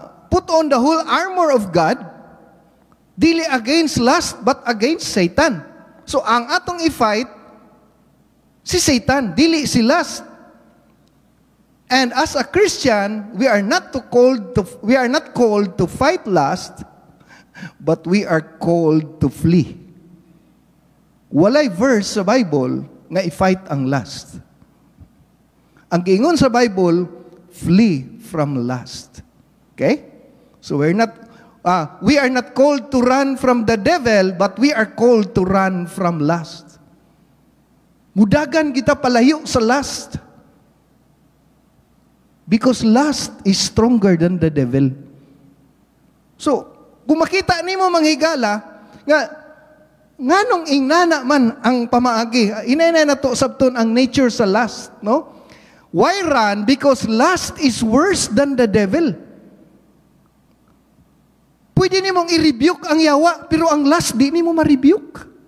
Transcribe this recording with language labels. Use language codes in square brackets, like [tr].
[en] Put on the whole armor of God, dili against lust but against Satan. [ceb] So ang atong i-fight si Satan, dili si lust. [en] And as a Christian, we are not called to fight lust, but we are called to flee. [ceb] Walay verse sa Bible nga i-fight ang lust. Ang giingon sa Bible, [en] flee from lust. [ceb] Okay? [en] So we are not called to run from the devil, but we are called to run from lust. [ceb] Mudagan kita palayo sa lust. [en] Because lust is stronger than the devil. [ceb] So, kung makita nimo manghigala, nganong ingnana man ang pamaagi, inay na to sabton ang nature sa lust, no? [en] Why run? Because lust is worse than the devil. [ceb] Pwede nimong i-rebuke ang yawa, pero ang lust, di nimo ma-rebuke.